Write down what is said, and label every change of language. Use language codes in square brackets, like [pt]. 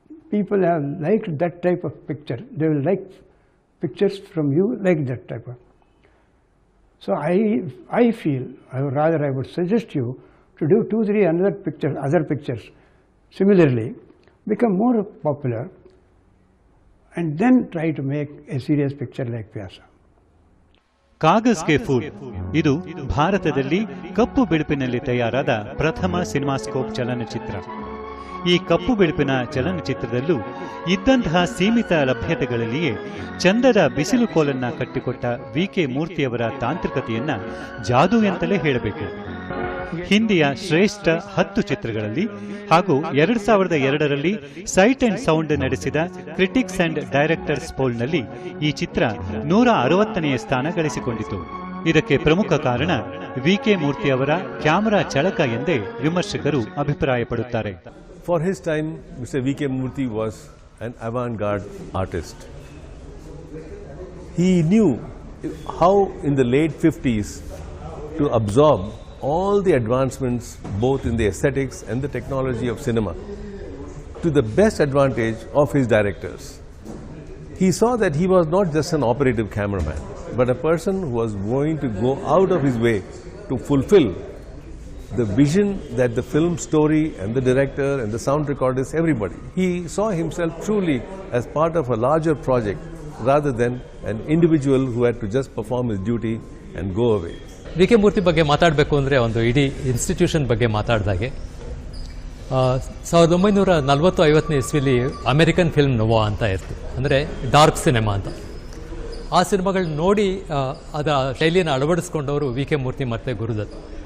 [en] People have liked that type of picture. They will like pictures from you like that type of. So I feel, I would suggest you to do 2-3 other pictures similarly, become more popular, and then try to make a serious picture like Pyasa. [kn] Kagaz K pool ಇದು ಭಾರತದಲ್ಲಿ ಕಪ್ಪು ಬಿಳುಪಿನಲ್ಲಿ ತಯಾರಾದ ಪ್ರಥಮ CinemaScope ಚಲನಚಿತ್ರ. ಈ ಕಪ್ಪು ಬಿಳುಪಿನ ಚಲನಚಿತ್ರದಲ್ಲೂ ಇದ್ದಂತಹ ಸೀಮಿತ ಲಭ್ಯತೆಗಳಲ್ಲಿಯೇ ಚಂದದ ಬಿಸಿಲು ಕೋಲನ್ನ ಕಟ್ಟಿಕೊಟ್ಟ ವಿ.ಕೆ. ಮೂರ್ತಿಯವರ ತಾಂತ್ರಿಕತೆಯನ್ನ ಜಾದೂ ಎಂತಲೇ ಹೇಳಬೇಕು. ಹಿಂದಿಯ ಶ್ರೇಷ್ಠ 10 ಚಿತ್ರಗಳಲ್ಲಿ ಹಾಗೂ 2002ರಲ್ಲಿ ಸೈಟ್ ಅಂಡ್ ಸೌಂಡ್ ನಡೆಸಿದ ಕ್ರಿಟಿಕ್ಸ್ ಅಂಡ್ ಡೈರೆಕ್ಟರ್ಸ್ ಪೋಲ್ನಲ್ಲಿ ಈ ಚಿತ್ರ 160ನೇ ಸ್ಥಾನ ಗಳಿಸಿಕೊಂಡಿತು. ಇದಕ್ಕೆ ಪ್ರಮುಖ ಕಾರಣ ವಿ.ಕೆ. ಮೂರ್ತಿ ಅವರ ಕ್ಯಾಮರಾ ಚಳಕ ಎಂದೇ ವಿಮರ್ಶಕರು ಅಭಿಪ್ರಾಯಪಡುತ್ತಾರೆ. [en] For his time, Mr. V.K. Murthy was an avant-garde artist. He knew how in the late 50s to absorb all the advancements both in the aesthetics and the technology of cinema to the best advantage of his directors. He saw that he was not just an operative cameraman, but a person who was going to go out of his way to fulfill the vision that the film story and the director and the sound recordist, everybody. He saw himself truly as part of a larger project rather than an individual who had to just perform his duty and go away. [kn] VK. ಮೂರ್ತಿ ಬಗ್ಗೆ ಮಾತಾಡಬೇಕು ಅಂದರೆ ಒಂದು ಇಡೀ institution ಬಗ್ಗೆ ಮಾತಾಡಿದಾಗೆ 1940-50ನೇ ಇಸ್ವಿಲಿ American film ನೋವಾ ಅಂತ ಇರ್ತು, ಅಂದರೆ dark cinema ಅಂತ. ಆ ಸಿನಿಮಾಗಳನ್ನ ನೋಡಿ ಅದರ ಶೈಲಿಯನ್ನು ಅಳವಡಿಸ್ಕೊಂಡವರು ವಿ.ಕೆ. ಮೂರ್ತಿ ಮತ್ತು ಗುರುದತ್.